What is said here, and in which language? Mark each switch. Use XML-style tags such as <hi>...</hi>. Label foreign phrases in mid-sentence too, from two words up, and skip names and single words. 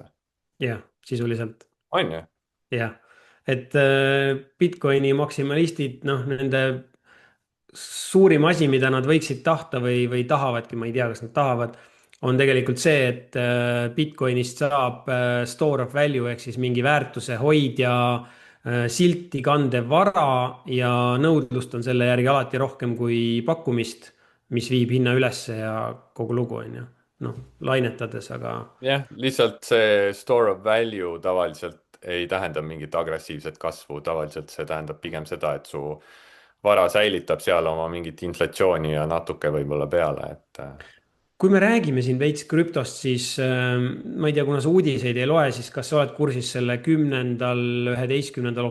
<et>jah, sisuliselt. on ju? jah, et Bitcoini maksimalistid, noh, nende suurim asi, mida nad võiksid tahta või tahavadki, ma ei tea, kas nad tahavad, on tegelikult see, et Bitcoinist saab</et> <en>store of value</en> <et>ehk siis mingi väärtuse hoidja, silti kandev vara ja nõudlust on selle järgi alati rohkem kui pakkumist, mis viib hinna ülesse ja kogu lugu on ju. noh, lainetades, aga jah, lihtsalt see</et> <en>store of value</en> <et>tavaliselt ei tähenda mingit agressiivset kasvu, tavaliselt see tähendab pigem seda, et su vara säilitab seal oma mingit inflatsiooni ja natuke võib-olla peale, et kui me räägime siin veits krüptost, siis ma ei tea, kuna sa uudiseid ei loe, siis kas sa oled kursis selle 10., 11.</et>